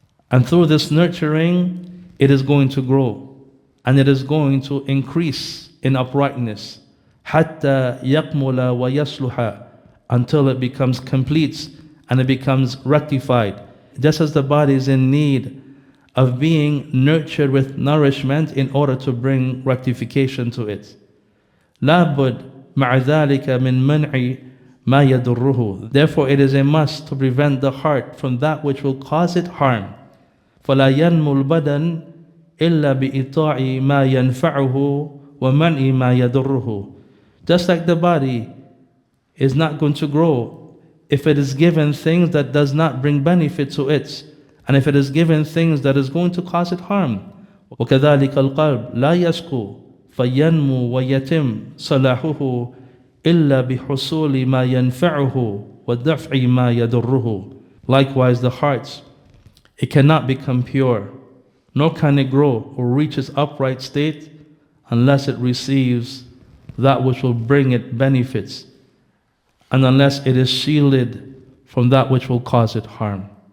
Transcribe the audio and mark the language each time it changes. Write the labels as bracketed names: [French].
[English] And through this nurturing, it is going to grow, and it is going to increase in uprightness. [Arabic] حَتَّى يَقْمُلَ وَيَصْلُحَ. [English] Until it becomes complete and it becomes rectified. Just as the body is in need of being nurtured with nourishment in order to bring rectification to it. [Arabic] لابد مع ذلك من منع ما يضره. [English] Therefore it is a must to prevent the heart from that which will cause it harm. [Arabic] فلا ينمو البدن إلا بإطاع ما ينفعه ومنع ما يضره. [English] Just like the body is not going to grow if it is given things that does not bring benefit to it, and if it is given things that is going to cause it harm. [Arabic] وكذلك القلب لا يشكو فينمو ويتم صلاحه إلا بحصول ما ينفعه ودفع ما يضره. [English] Likewise the heart, it cannot become pure, nor can it grow or reach its upright state unless it receives that which will bring it benefits, and unless it is shielded from that which will cause it harm.